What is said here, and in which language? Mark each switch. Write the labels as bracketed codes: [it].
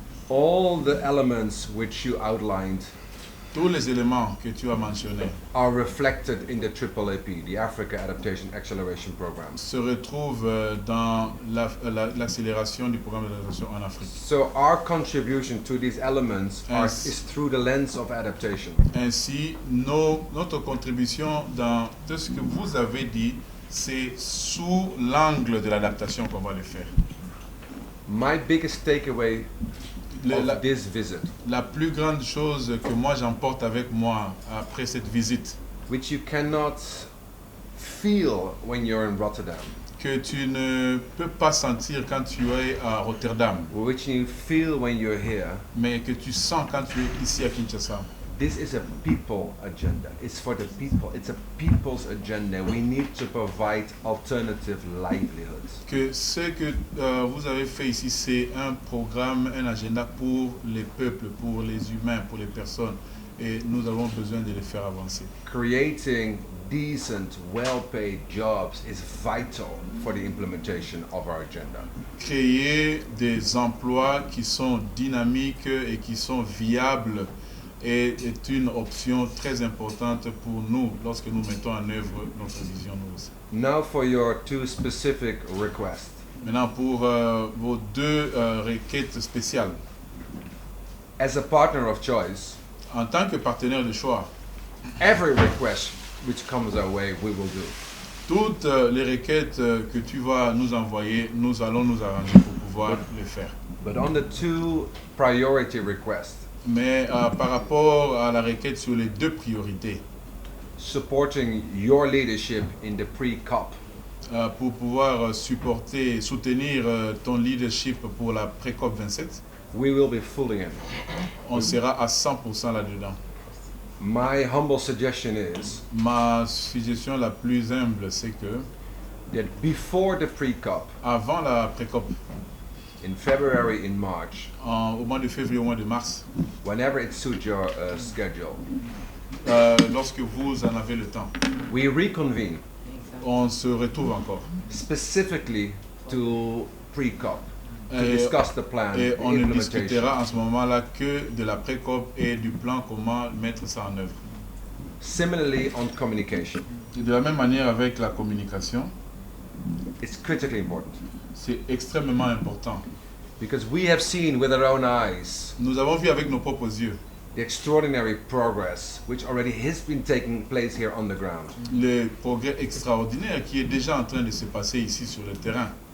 [en] all the elements which you outlined [fr] tous les éléments que tu as mentionnés [en] are reflected in the AAAP, the Africa Adaptation Acceleration Program. [fr] se retrouvent dans l'accélération du programme d'adaptation en Afrique. [en] So our contribution to these elements Yes. is through the lens of adaptation. [fr] Ainsi, notre contribution dans tout ce que vous avez dit, c'est sous l'angle de l'adaptation qu'on va le faire. [en] My biggest takeaway [fr] La, [en] of this visit, [fr] la plus grande chose que moi j'emporte avec moi après cette visite, [en] which you cannot feel when you're in Rotterdam, [fr] que tu ne peux pas sentir quand tu es à Rotterdam, [en] which you feel when you're here, [fr] mais que tu sens quand tu es ici à Kinshasa. [en] this is a people agenda. It's for the people. It's a people's agenda. We need to provide alternative livelihoods. [fr] Que ce que vous avez fait ici, c'est un programme, un agenda pour les peuples, pour les humains, pour les personnes. Et nous avons besoin de les faire avancer. [en] Creating decent, well-paid jobs is vital for the implementation of our agenda. [fr] Créer des emplois qui sont dynamiques et qui sont viables est une option très importante pour nous lorsque nous mettons en œuvre notre vision nous aussi. [en] Now for your two specific requests. [fr] Maintenant, pour vos deux requêtes spéciales. [en] As a partner of choice, [fr] En tant que partenaire de choix, [en] every request which comes our way, we will do. [fr] toutes les requêtes que tu vas nous envoyer, nous allons nous arranger pour pouvoir les faire. [en] But on the two priority requests, [fr] Mais par rapport à la requête sur les deux priorités, [en] supporting your leadership in the pre-COP, [fr] pour pouvoir supporter et soutenir ton leadership pour la pré-COP 27, [en] we will be fully in. [fr] on sera à 100% là-dedans. [en] My humble suggestion is [fr] Ma suggestion la plus humble, c'est que [en] that before the pre-COP, [fr] avant la pré-COP, [en] in February, in March, [fr] au mois de février, au mois de mars, [en] whenever it suits your schedule, [fr] lorsque vous en avez le temps, [en] we reconvene [fr] on se retrouve encore. [en] specifically to pre-COP to [fr] Et- [en] discuss the plan, [fr] Et [en] the [fr] on ne [en] implementation. [fr] discutera en ce moment-là que de la pré-COP et du plan comment mettre ça en œuvre. [en] Similarly, on communication, [fr] Et de la même manière avec la communication, [en] it's critically important [fr] c'est extrêmement important. [en] because we have seen with our own eyes [fr] Nous avons vu avec nos propres yeux [en] the extraordinary progress which already has been taking place here on the ground. [fr] le progrès extraordinaire qui est déjà en train de se passer ici sur le terrain.